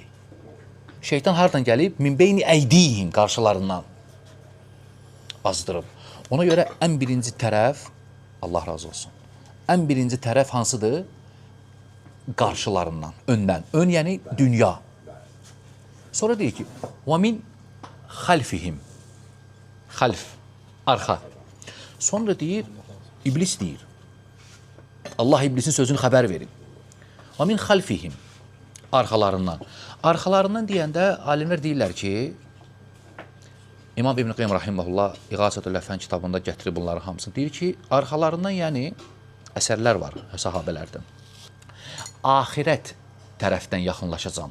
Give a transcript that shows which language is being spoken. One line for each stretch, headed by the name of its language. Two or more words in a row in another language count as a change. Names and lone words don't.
Azerbaijani: Şeytan hardan gəlib?
Arabic: من بين أيديهم
Azerbaijani: qarşılarından azdırıb. Ona görə ən birinci tərəf, Allah razı olsun, ən birinci tərəf hansıdır? Qarşılarından, öndən. Ön yəni dünya. Sonra deyir ki,
Arabic: وَمِنْ خَلْفِهِمْ
Azerbaijani: Xalf, arxa. Sonra deyir, iblis deyir. Allah iblisin sözünü xəbər verib.
Arabic: وَمِنْ خَلْفِهِمْ
Azerbaijani: Arxalarından. Arxalarından deyəndə alimlər deyirlər ki, İmam İbn Qeym Rahiməhullah İğasətül Ləfən kitabında gətirib bunları hamısını. Deyir ki, arxalarından yəni əsərlər var sahabələrdən. Axirət tərəfdən yaxınlaşacam.